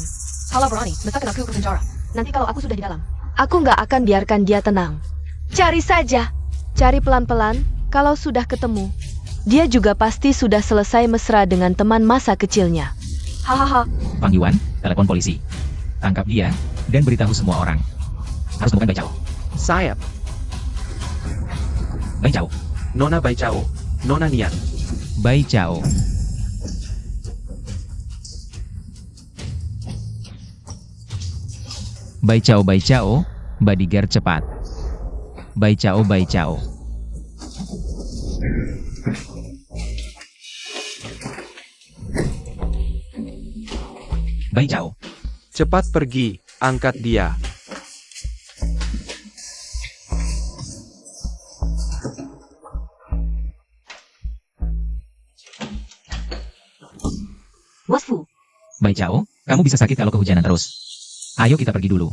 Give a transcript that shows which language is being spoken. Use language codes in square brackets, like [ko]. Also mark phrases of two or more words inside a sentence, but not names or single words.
[id] Kalau berani, letakkan aku ke penjara. Nanti kalau aku sudah di dalam, aku nggak akan biarkan dia tenang. Cari saja. Cari pelan-pelan, kalau sudah ketemu. Dia juga pasti sudah selesai mesra dengan teman masa kecilnya. Hahaha. Fang Yuan, telepon polisi. Tangkap dia, dan beritahu semua orang. Harus temukan Bai Chao. Sayap, Bai Chao. Nona Bai Chao, Nona Nian. Bai Chao. Bai Chao, bodyguard cepat. Bai Chao. Bai Chao. Cepat pergi, angkat dia. Bos Fu, Bai Chao, kamu bisa sakit kalau kehujanan terus. Ayo kita pergi dulu.